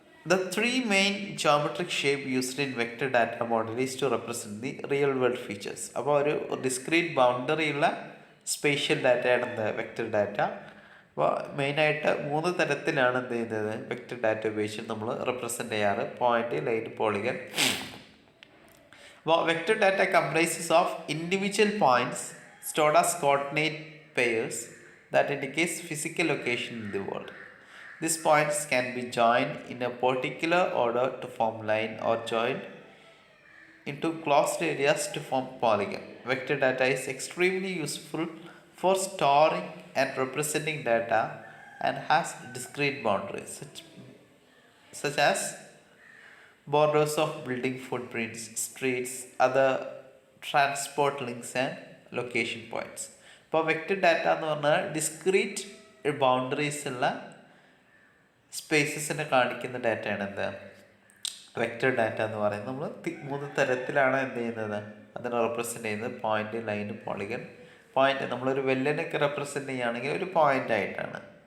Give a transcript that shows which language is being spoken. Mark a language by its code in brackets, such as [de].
[en] The 3 main geometric shape used in vector data model is to represent the real world features. [ml] അപ്പോൾ ഒരു discrete boundary ഉള്ള spatial ഡാറ്റയാണ് എന്ത് vector data. അപ്പോൾ മെയിനായിട്ട് 3 തരത്തിലാണ് എന്ത് ചെയ്യുന്നത് വെക്റ്റർ ഡാറ്റ ഉപയോഗിച്ച് നമ്മൾ റെപ്രസെൻ്റ് ചെയ്യാറ്. [en] Point, line, polygon. അപ്പോൾ vector data comprises of individual points stored as coordinate pairs that indicates physical location in the world. These points can be joined in a particular order to form line or joined into closed areas to form polygon. Vector data is extremely useful for storing and representing data and has discrete boundaries such as borders of building footprints, streets, other transport links and location points. [ml] ഇപ്പോൾ vector data എന്ന് പറഞ്ഞാൽ discrete boundaries ഉള്ള സ്പേസസിനെ കാണിക്കുന്ന ഡാറ്റയാണ് എന്ത് vector data എന്ന് പറയുന്നത്. നമ്മൾ 3 തരത്തിലാണ് എന്ത് ചെയ്യുന്നത് അതിനെ റെപ്രസെൻ്റ് ചെയ്യുന്നത്. Point, line, polygon. പോയിന്റ് നമ്മളൊരു വെല്ലനൊക്കെ റെപ്രസെൻ്റ് ചെയ്യുകയാണെങ്കിൽ ഒരു പോയിൻ്റ് ആയിട്ടാണ്.